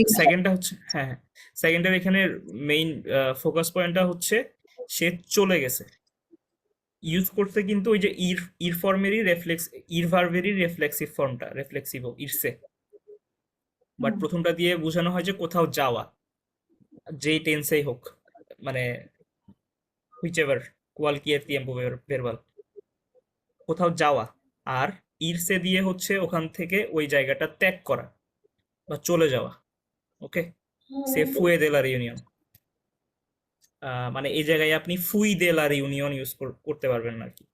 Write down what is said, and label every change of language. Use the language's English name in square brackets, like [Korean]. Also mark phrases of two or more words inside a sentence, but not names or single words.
[Bangla] সেকেন্ডটা হচ্ছে হ্যাঁ হ্যাঁ সেকেন্ডের এখানে মেইন ফোকাস পয়েন্টটা হচ্ছে সে চলে গেছে। ইউজ করতে কিন্তু ওই যে ইর ফর্মেরই ইর ভার্বেরই রেফ্লেক্সিভ ফর্মটা রেফ্লেক্সিভ ইরসে, বাট প্রথমটা দিয়ে বোঝানো হয় যে কোথাও যাওয়া, যেই টেন্সেই হোক, মানে হুইচেভার [Spanish] cualquier tiempo verbal, [Bangla] কোথাও যাওয়া। আর ইরসে দিয়ে হচ্ছে ওখান থেকে ওই জায়গাটা ত্যাগ করা বা চলে যাওয়া। ওকে, [Spanish] se fue de la reunión, [Bangla] মানে এই জায়গায় আপনি [Spanish] fui de la reunión [Bangla] ইউজ করতে পারবেন না আর কি।